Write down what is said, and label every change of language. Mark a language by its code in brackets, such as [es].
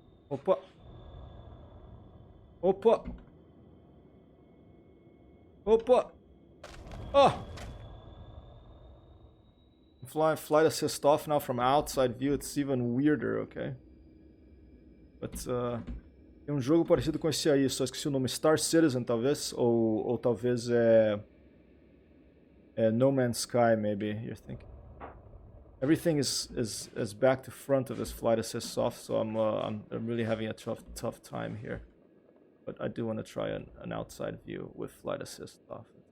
[en] Opa! Opa! Opa! Oh! I'm flight assist off now from outside view, it's even weirder, okay? [pt] But, tem um jogo parecido com esse aí, só esqueci o nome. Star Citizen, talvez? Ou talvez é No Man's Sky, [en] maybe, you're thinking. Everything is back to front of this flight assist off, so I'm really having a tough time here. But I do want to try an outside view with flight assist off.